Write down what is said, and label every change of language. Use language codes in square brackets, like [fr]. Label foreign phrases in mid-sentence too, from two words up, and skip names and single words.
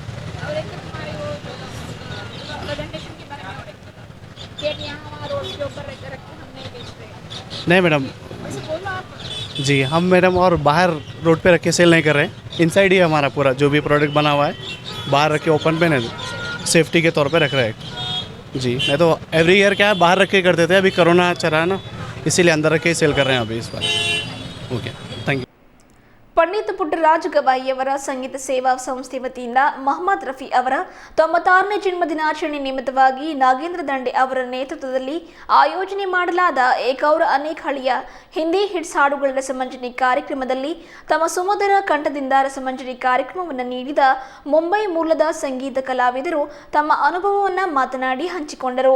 [hi] नहीं मैडम जी, हम मैडम और बाहर रोड पे रख के सेल नहीं कर रहे हैं, इनसाइड ही हमारा पूरा जो भी प्रोडक्ट बना हुआ है बाहर रख के ओपन पे नहीं, सेफ्टी के तौर पे रख रहे हैं जी। नहीं तो [en] every year [hi] क्या है बाहर रख के करते थे, अभी कोरोना चल रहा है ना, इसीलिए अंदर रख के सेल कर रहे हैं अभी इस बार। [en] OK, thank you. [kn] ಪಂಡಿತ್ ಪುಟ್ಟರಾಜ ಗವಾಯಿಯವರ ಸಂಗೀತ ಸೇವಾ ಸಂಸ್ಥೆ ವತಿಯಿಂದ ಮೊಹಮ್ಮದ್ ರಫಿ ಅವರ 96ನೇ ಜನ್ಮದಿನಾಚರಣೆ ನಿಮಿತ್ತವಾಗಿ ನಾಗೇಂದ್ರ ದಂಡೆ ಅವರ ನೇತೃತ್ವದಲ್ಲಿ ಆಯೋಜನೆ ಮಾಡಲಾದ ಏಕೌರ ಅನೇಕ ಹಳಿಯ ಹಿಂದಿ ಹಿಟ್ಸ್ ಹಾಡುಗಳ ರಸಮಂಜರಿ ಕಾರ್ಯಕ್ರಮದಲ್ಲಿ ತಮ್ಮ ಸುಮಧುರ ಕಂಠದಿಂದ ರಸಮಂಜರಿ ಕಾರ್ಯಕ್ರಮವನ್ನು ನೀಡಿದ ಮುಂಬೈ ಮೂಲದ ಸಂಗೀತ ಕಲಾವಿದರು ತಮ್ಮ ಅನುಭವವನ್ನು ಮಾತನಾಡಿ ಹಂಚಿಕೊಂಡರು.